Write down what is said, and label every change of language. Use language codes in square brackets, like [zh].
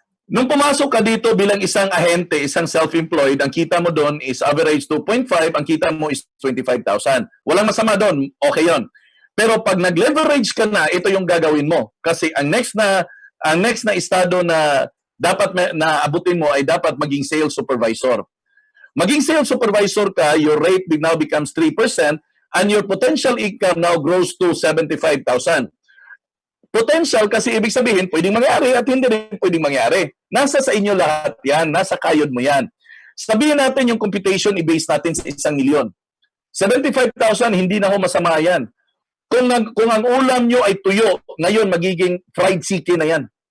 [tl] Nung pumasok ka dito bilang isang ahente, isang self-employed, ang kita mo doon is average 2.5, ang kita mo is 25,000. Walang masama doon, okay yon. Pero pag nag-leverage ka na, ito yung gagawin mo. Kasi ang next na estado na dapat na abutin mo ay dapat maging sales supervisor. Maging sales supervisor ka, [en] your rate now becomes 3% and your potential income now grows to 75,000. [tl] Potential kasi ibig sabihin, pwedeng mangyari at hindi rin pwedeng mangyari. Nasa sa inyo lahat yan, nasa kayod mo yan. Sabihin natin yung computation, i-base natin sa 1,000,000. 75,000, hindi na ho masama yan. Kung ang ulam nyo ay tuyo, ngayon magiging fried chicken na yan.